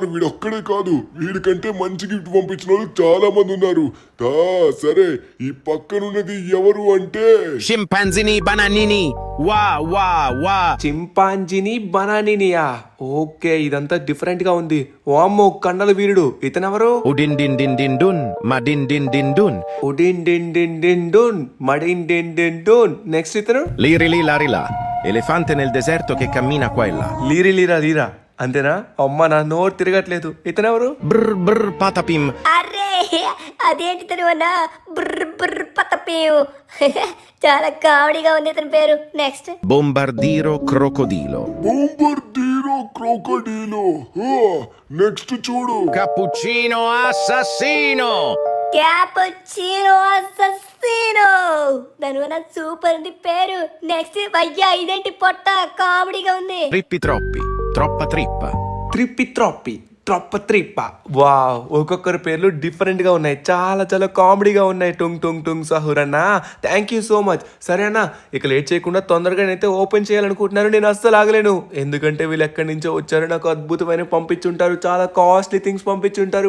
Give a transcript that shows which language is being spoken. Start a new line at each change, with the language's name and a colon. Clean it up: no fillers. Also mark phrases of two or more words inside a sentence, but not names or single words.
Telugu: వీడొక్కడే కాదు, వీడికంటే మంచి గిఫ్ట్ పంపించిన వాళ్ళు చాలా మంది ఉన్నారు. సరే ఈ పక్కనున్నది ఎవరు అంటే
Italian: Scimpanzini bananini. Wah wah wah.
Telugu: చింపాంజీని బనానీనియా. ఓకే, ఇదంతా డిఫరెంట్ గా ఉంది. వామ్మో, కన్నల వీరుడు. ఇతనెవరు? Udin din din din dun. Madin din din dun. ఉడిన్ డిన్ డిన్ డిన్ డూన్ మడిన్ డిన్ డిన్ డూన్. నెక్స్ట్ ఇతను Liri li lari la.
Italian: Elefante nel deserto che cammina qua e là.
Telugu: లీరి లీరా లీరా. అంతేనా? అమ్మ, నా నోరు తిరగట్లేదు. ఇతనెవరు? Brr brr patapim. అరే అదేంటి తను అన్నా బుర్ర బుర్ర పతపేవు. చాలా కామెడీగా ఉంది ఇతని పేరు. నెక్స్ట్
Italian: Bombardiro crocodilo.
Telugu: బొంబర్దీరో క్రోకడీలో. నెక్స్ట్ చూడు.
Italian: Cappuccino assassino.
Telugu: క్యాపుచినో అసస్సినో. దాని వల్ల సూపర్ ఉంది పేరు. నెక్స్ట్ అయ్యా ఇదేంటి పొట్ట, కామెడీగా ఉంది.
Italian: Trippi troppi. Troppa trippa.
Telugu: త్రిప్పి త్రొప్పి ట్రొప్ప త్రిప్ప. వావ్, ఒక్కొక్కరి పేర్లు డిఫరెంట్ గా ఉన్నాయి. చాలా చాలా కామెడీగా ఉన్నాయి. టుంగ్ టుంగ్ టుంగ్ సహూర్ అన్న,
English: thank you so much.
Telugu: సరే అన్న, ఇక లేట్ చేయకుండా తొందరగా నేనైతే ఓపెన్ చేయాలనుకుంటున్నాను. నేను అస్సలు ఆగలేను, ఎందుకంటే వీళ్ళు ఎక్కడి నుంచో వచ్చారు. నాకు అద్భుతమైన పంపించుంటారు, చాలా
English: costly things
Telugu: పంపించుంటారు.